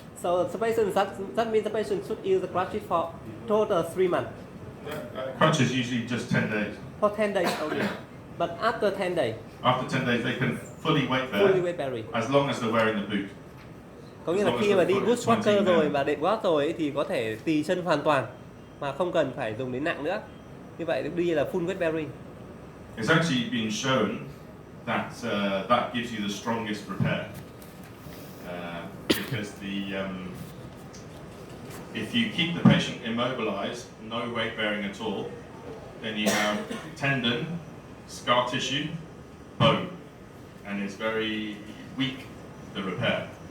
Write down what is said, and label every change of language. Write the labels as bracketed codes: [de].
[en] So the patient, that means the patient should use the crutches for total 3 months. Crutches usually just 10 days. For 10 days only. But after 10 days, After 10 days, they can fully weight bear, fully weight bearing. as long as they're wearing the boot. [vi] Có nghĩa là khi mà đi boot walker rồi và đệm gót rồi ấy, thì có thể tì chân hoàn toàn mà không cần phải dùng đến nặng nữa. Như vậy đương nhiên là full weight bearing. [en] It's actually been shown that that gives you the strongest repair because if you keep the patient immobilized, no weight bearing at all, then you have tendon, scar tissue, bone, and it's very weak, the repair.